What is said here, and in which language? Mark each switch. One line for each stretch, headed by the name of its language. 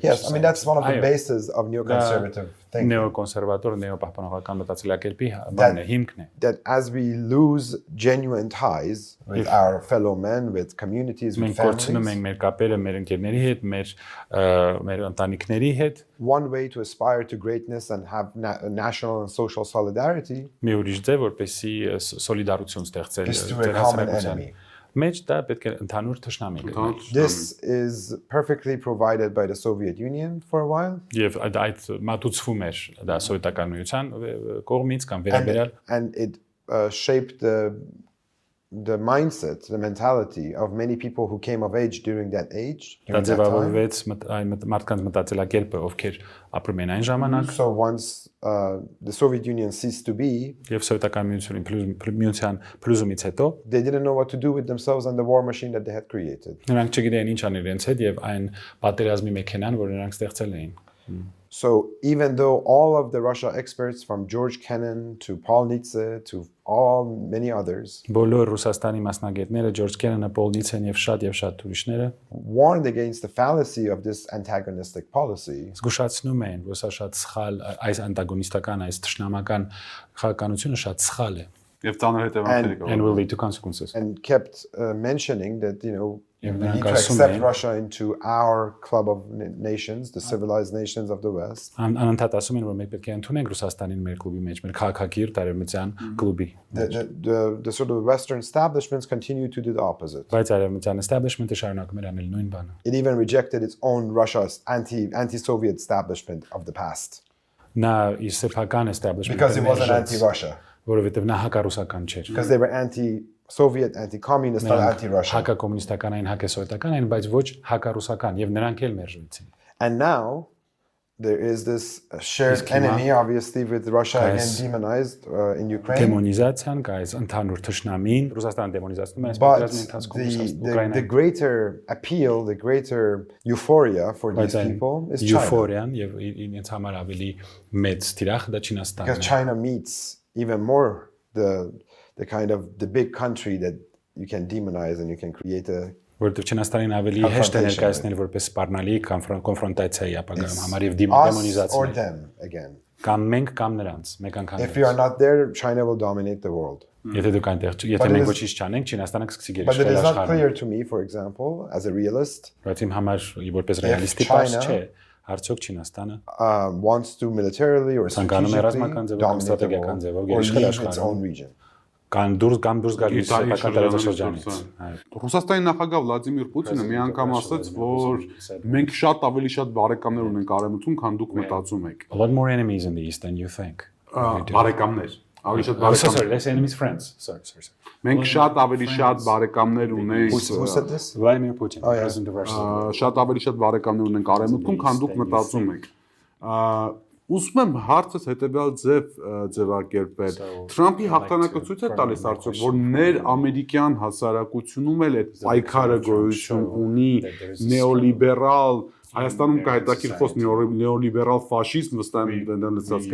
English: Yes, I mean that's one of the bases of neoconservative thinking.
Armenian: Նեոկոնսերվատոր նեոպահպանողական մտածելակերպի բանն է, հիմքն է։
English: That as we lose genuine ties with our fellow men, with communities, with
Armenian: Մենք կորցնում
English: families,
Armenian: ենք մեր կապերը մեր ընկերների հետ, մեր ընտանիքների հետ։
English: one way to aspire to greatness and have national and social solidarity
Armenian: Մի ուրիշ ձև որպեսի սոլիդարություն ստեղծել
English: is through a common enemy.
Armenian: Մեջ դա պետք է ընդհանուր թշնամի լինի։
English: This is perfectly provided by the Soviet Union for a while.
Armenian: Եվ այդ մատուցվում էր դա սովետական միության կողմից կամ վերաբերյալ
English: And it shaped the mindset, the mentality of many people who came of age during that age.
Armenian: դա
English: During that time.
Armenian: ձևավորվեց այն մարդկանց մտածելակերպը, ովքեր ապրում են այն ժամանակ,
English: So once the Soviet Union ceased to be,
Armenian: եւ սովետական միության փլուզումից հետո
English: they didn't know what to do with themselves and the war machine that they had created.
Armenian: նրանք չգիտեին ինչ անել իրենց հետ եւ այն պատերազմի մեքենան, որ նրանք ստեղծել էին։
English: So even though all of the Russia experts from George Kennan to Paul Nietzsche to many others
Armenian: Բոլոր Ռուսաստանի մասնագետները, Ջորջ Քենանը, Պոլ Նիցեն եւ շատ ուրիշները
English: warned against the fallacy of this antagonistic policy,
Armenian: զգուշացնում են, որ սա շատ սխալ, այս անտագոնիստական, այս թշնամական քաղաքականությունը շատ սխալ է։ Եվ ծանր հետևանքների կա։
English: and will lead to consequences. And kept mentioning that, we
Armenian: Եվ
English: need
Armenian: նրանք
English: to
Armenian: ասում
English: accept
Armenian: էին
English: Russia into our club of nations, the civilized nations of the West.
Armenian: անընդհատ ասում են որ մենք պետք է ընդունենք Ռուսաստանին մեր κλուբի մեջ, մեր քաղաքագիր տարեմության κλուբի։
English: The sort of Western establishments continue to do the opposite.
Armenian: Բայց արևմտյան establishment-ը շարունակում էր անել նույն բանը։
English: It even rejected its own Russia's anti-Soviet establishment of the past
Armenian: Նա իր սեփական establishment
English: because it wasn't anti-Russia.
Armenian: որովհետև նա հակառուսական չէր։
English: Because they were anti-Soviet, anti-communist, not anti-Russian.
Armenian: Հակակոմունիստական այն, հակասովետական այն, բայց ոչ հակառուսական եւ նրանք էլ մերժվեցին։
English: And now there is this shared enemy, obviously, with Russia again demonized in Ukraine.
Armenian: Դեմոնիզացիան կա այս ընդհանուր թշնամին, Ռուսաստանը դեմոնիզացնում է այս
English: But
Armenian: պատերազմի ընթացքում
English: the greater appeal, the greater euphoria for these people is China.
Armenian: Եուֆորիան եւ ինձ համար ավելի մեծ թիրախ դա Չինաստանն
English: Because
Armenian: է։
English: China meets even more the kind of the big country that you can demonize and you can create a
Armenian: Որտեղ Չինաստանին ավելի հեշտ է ներկայացնել որպես սպառնալի կոնֆրոնտացիայի ապագայում համար եւ
English: us or
Armenian: դեմոնիզացնել
English: them again.
Armenian: կամ մենք կամ նրանց մեկ անգամ։
English: If we are not there, China will dominate the world.
Armenian: Եթե դուք այնտեղ եթե մենք ոչինչ չանենք, Չինաստանը կսկսի
English: But it
Armenian: գերիշխել
English: is not
Armenian: աշխարհում։
English: clear to me, for example, as a realist,
Armenian: Բայց իմ համար որպես ռեալիստի պարզ չէ, արդյոք Չինաստանը
English: wants to militarily or
Armenian: ցանկանում է ռազմական
English: strategically
Armenian: ձևով կամ
English: dominate the
Armenian: ստրատեգիական
English: world
Armenian: ձևով
English: or
Armenian: գերիշխել
English: leave its
Armenian: աշխարհում։
English: own region.
Armenian: Կան դուրս գալի սեփական տարածաշրջանից։ Ռուսաստանի նախագահ Վլադիմիր Պուտինը մի անգամ ասաց, որ մենք շատ ավելի շատ բարեկամներ ունենք արևմուտքում, քան դուք մտածում եք։
English: A lot more enemies in the east than you think.
Armenian: Բարեկամներ, ավելի շատ
English: Sorry,
Armenian: բարեկամներ։
English: let's say enemies friends. Sorry.
Armenian: Մենք շատ ավելի շատ բարեկամներ ունենք։
English: Who said this? Vladimir Putin, yeah. president of Russia.
Armenian: Շատ ավելի շատ բարեկամներ ունենք արևմուտքում, քան դուք մտածում եք։ Ուզում եմ հարցս հետեւյալ ձևակերպել։ Թրամփի հաղթանակը ցույց է տալիս արդյոք, որ ներ-ամերիկյան հասարակությունում էլ այդ պայքարը գոյություն ունի նեոլիբերալ Հայաստանում կա հետաքրքիր խոսք նեոլիբերալ ֆաշիզմ վստահ եմ լցած